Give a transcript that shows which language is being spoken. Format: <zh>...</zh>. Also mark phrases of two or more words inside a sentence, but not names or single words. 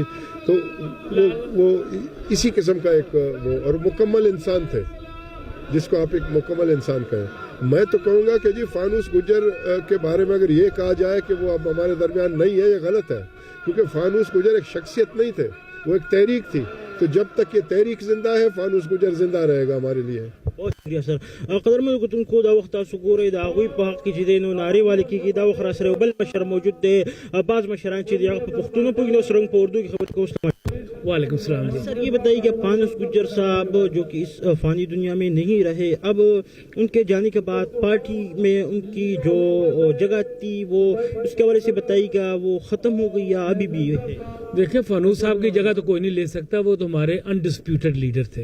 <ur>تو وہ اسی قسم کا ایک وہ اور مکمل انسان تھے، جس کو آپ ایک مکمل انسان کہیں. میں تو کہوں گا کہ جی فانوس گجر کے بارے میں اگر یہ کہا جائے کہ وہ اب ہمارے درمیان نہیں ہے، یہ غلط ہے، کیونکہ فانوس گجر ایک شخصیت نہیں تھے، وہ ایک تحریک تھی. تو جب تک یہ تحریک زندہ ہے فانوس گجر زندہ رہے گا ہمارے لیے. بہت شکریہ سر.</ur> <ps>قدرمنو کو دا وخت تاسو ګورئ د هغوی په حق کې چې دی نو نارې والې کېږي. دا وخت را سره یو بل مشر موجود دی، بعض مشران چې دی هغه په پښتو نه پوهېږي، نو سره په اردو کې خبرې کوو.</ps> <ar>وعلیکم السلام.</ar> <ur>سر یہ بتائیے کہ فانوس گجر صاحب جو کہ اس فانی دنیا میں نہیں رہے، اب ان کے جانے کے بعد پارٹی میں ان کی جو جگہ تھی وہ اس کے حوالے سے بتائیے گا، وہ ختم ہو گئی یا ابھی بھی ہے؟ دیکھیں، فانوس صاحب کی جگہ تو کوئی نہیں لے سکتا، وہ تو ہمارے انڈسپیوٹڈ لیڈر تھے.</ur>